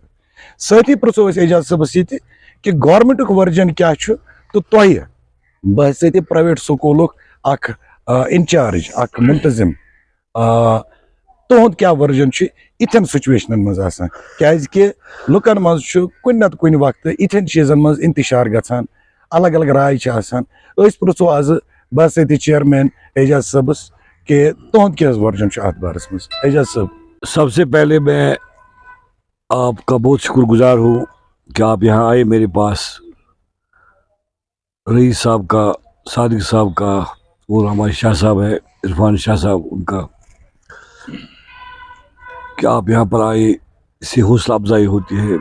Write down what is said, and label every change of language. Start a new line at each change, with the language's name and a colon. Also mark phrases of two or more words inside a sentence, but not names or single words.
Kashmiri: سٲتھی پرٛژھو أسۍ اعجاز صٲبس یہِ تہِ کہِ گورمنٹُک ورجن کیٛاہ چھُ تہٕ تۄہہِ بحثیتہِ پرایویٹ سکوٗلُک اکھ انچارج اکھ مُنتظم تُہُنٛد کیٛاہ ورجن چھُ یِتھٮ۪ن سُچویشنن منٛز آسان کیٛازِ کہِ لُکن منٛز چھُ کُنہِ نتہٕ کُنہِ وقتہٕ یِتھٮ۪ن چیٖزن منٛز انتشار گژھان الگ الگ راے چھِ آسان. أسۍ پرٛژھو آزٕ بحثیتہِ چیئرمین اعجاز صٲبس کہ تُہُنٛد کیٛاہ حظ ورجن چھُ اتھ بارس منٛز. اعجاز صٲب
Urdu: سب سے پہلے میں آپ کا بہت شکر گزار ہوں کہ آپ یہاں آئے میرے پاس. رئیس صاحب کا، صادق صاحب کا اور ہمارے شاہ صاحب ہے عرفان شاہ صاحب، ان کا کہ آپ یہاں پر آئے اس سے حوصلہ افزائی ہوتی ہے.